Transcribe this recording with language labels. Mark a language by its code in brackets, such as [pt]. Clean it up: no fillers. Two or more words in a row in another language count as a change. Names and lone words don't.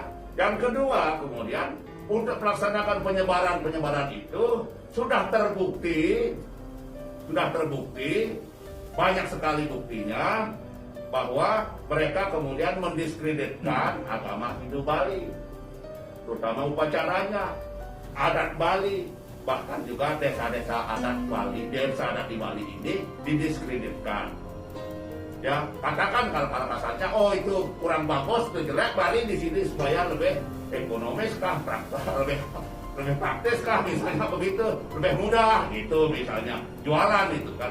[id] Yang kedua, kemudian untuk melaksanakan penyebaran itu sudah terbukti banyak sekali buktinya bahwa mereka kemudian mendiskreditkan agama Hindu Bali, terutama upacaranya, adat Bali. Bahkan juga desa-desa adat Bali, desa adat di Bali ini didiskreditkan. Ya, katakan kalau kasarnya, oh itu kurang bagus, itu jelek, Bali di sini supaya lebih ekonomis kah, lebih praktis kah, misalnya begitu, lebih mudah, gitu misalnya, jualan itu kan.